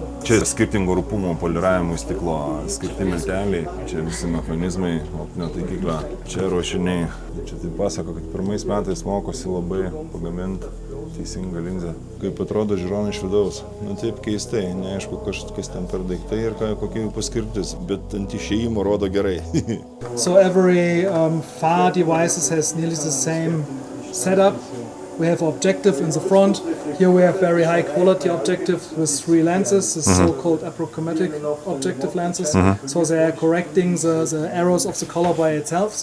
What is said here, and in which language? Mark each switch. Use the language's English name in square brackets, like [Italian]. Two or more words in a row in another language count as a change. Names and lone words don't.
[Lithuanian] Čia skirtingo rūpumo poliravimo stiklo, skirti milteliai, čia visi mechanizmai, optinio taikiklio, čia ruošiniai. Čia taip pasako, kad pirmais metais mokosi labai pagaminti teisingą linzę. Kaip atrodo žiūronai iš vidaus. Taip keistai, neaišku, kas ten per daiktai ir kokia jų paskirtis, bet ant išėjimo rodo gerai. [English] So every FAR devices has nearly the same setup. We have objective in the front. Here we have very high quality objective with 3 lenses, the so-called aprochromatic objective lenses. So they are correcting the errors of the color by itself.